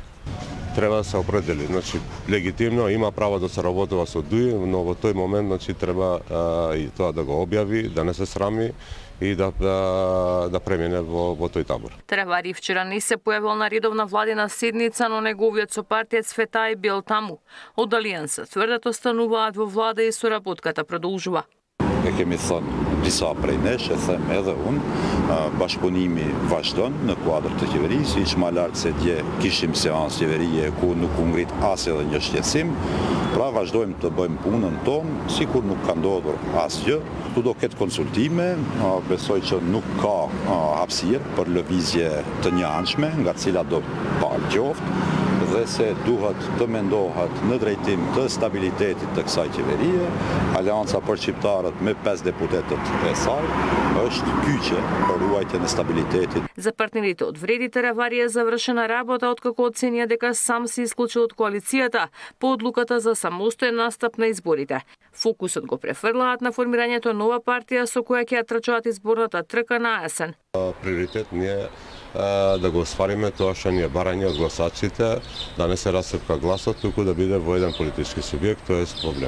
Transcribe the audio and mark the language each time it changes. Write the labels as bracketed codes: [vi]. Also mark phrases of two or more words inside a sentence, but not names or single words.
[mk] Треба да се определи, значи легитимно има право да се работува со ДУИ, но во тој момент значи треба и тоа да го објави, да не се срами и да премине во тој табор. Таравари вчера не се појавил на редовна владина седница, но неговиот сопартиец Цветај бил таму. Од Алијанса тврдат остануваат во влада и соработката продолжува. [sq] E kemi thënë disa prej nesh, e them edhe unë, bashkëpunimi vazhdon në kuadër të qeverisë, iq më lart se dje kishim seancë qeverie ku nuk u ngrit as edhe një shqetësim, pra vazhdojmë të bëjmë punën tonë, sikur nuk ka ndodhur asgjë. Tu do ketë konsultime, besoj që nuk ka hapësirë për lëvizje të njëanshme, nga cila do palë qoftë, dhe se duhet të mendohet në drejtim të stabilitetit të kësaj qeverie. Aleanca për shqiptarët me 5 deputetët e saj është kyçe për ruajtjen e stabilitetit. [mk] За партнерите од вреди Таравари е завршена работа откако оценија дека сам се исклучил од коалицијата по одлуката за самостоен настап на изборите. Фокусот го префрлаат на формирањето нова партија со која ќе ја трчаат изборната трка на есен. Приоритет ни е да го оствариме тоа што ни е барање од гласачите, да не се расцепка гласот, туку да биде во еден политички субјект, тоа е проблем.